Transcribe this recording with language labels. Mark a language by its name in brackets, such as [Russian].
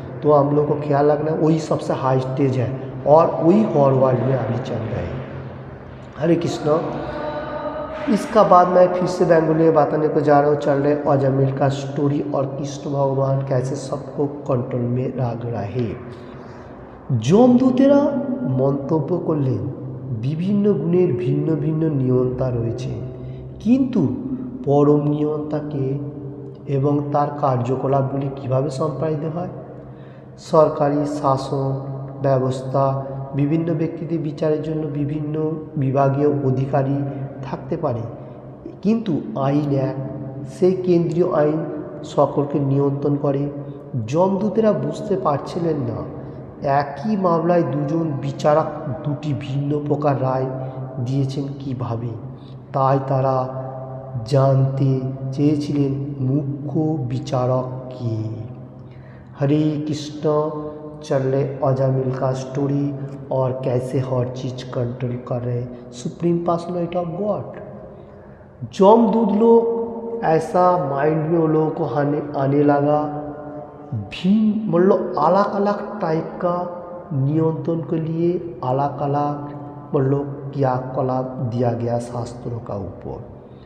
[Hindi] तो हम लोग को ख्याल रखना है, वही सबसे हाई स्टेज है और वही हर वर्ल्ड में अभी चल रहे हैं। हरे कृष्ण। इसका बाद मैं फिर से बेंगोली में बताने को जा रहा हूँ, चल रहे अजमेर का स्टोरी और कृष्ण भगवान कैसे सबको कंट्रोल में रख रहे। [Bangla] যমদূতেরা মন্তব্য করলেন বিভিন্ন গুণের ভিন্ন ভিন্ন নিয়ন্তা রয়েছে, কিন্তু পরম নিয়ন্তাকে এবং তার কার্যকলাপগুলি কীভাবে সম্পাদিত হয়। সরকারি শাসন ব্যবস্থা বিভিন্ন ব্যক্তিদের বিচারের জন্য বিভিন্ন বিভাগীয় অধিকারী থাকতে পারে, কিন্তু আইন এক, সেই কেন্দ্রীয় আইন সকলকে নিয়ন্ত্রণ করে। যমদূতেরা বুঝতে পারছিলেন না একই মামলায় দুজন বিচারক দুটি ভিন্ন প্রকার রায় দিয়েছেন কীভাবে। তাই তারা जानते চেয়েছিলেন মুখ্য বিচারক কে। [Hindi] हरे कृष्ण। चल रहे अजामिल का स्टोरी और कैसे हर चीज़ कंट्रोल कर रहे सुप्रीम पर्सनैलिटी ऑफ गॉड। जमदूत लोग ऐसा माइंड में वो लोगों को आने लगा, भिन्न मतलब अलग अलग टाइप का नियंत्रण के लिए अलग अलग मतलब क्रियाकलाप दिया गया शास्त्रों का ऊपर।